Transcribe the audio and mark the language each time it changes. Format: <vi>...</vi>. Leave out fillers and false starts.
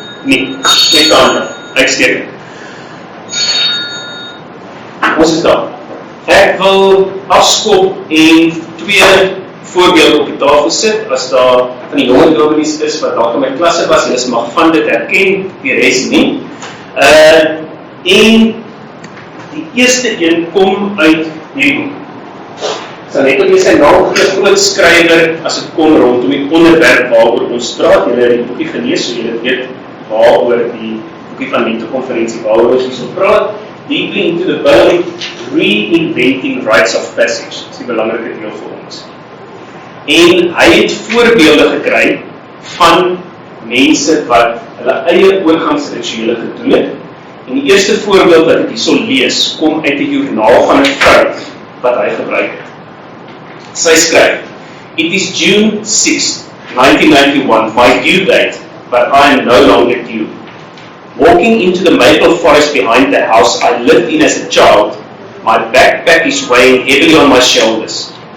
<af>Nee, net aan, uitstekend. Ons is daar. Ek wil afskop en 2 voorbeelde op die tafel sit, as daar van die jonge dominees is, wat dalk in my klasse was, en mag van dit herken, die res nie. En die eerste een kom uit hierdie boek. Sal net ook nie sy naam gee, groot skrywer, as dit kom rondom die onderwerp waaroor ons praat. Julle het die boekie gelees, so julle weet waaroor die boekie van Lente-konferensie, waaroor ons hierso praat.</af> <en>Deeply into the Bible, reinventing rites of passage.</en> <af>Dit is die belangrike deel vir ons. En hy het voorbeelde gekry van mense wat hulle eie oorgangsrituele gedoen het. En die eerste voorbeeld wat ek hierso lees, kom uit die joernaal van 'n vrou wat hy gebruik het. Sy skryf,</af> <en>"It is June 6, 1991, my due date, but I am no longer due. Walking into the maple forest behind the house I lived in as a child, my backpack is weighing heavily on my shoulders.</en>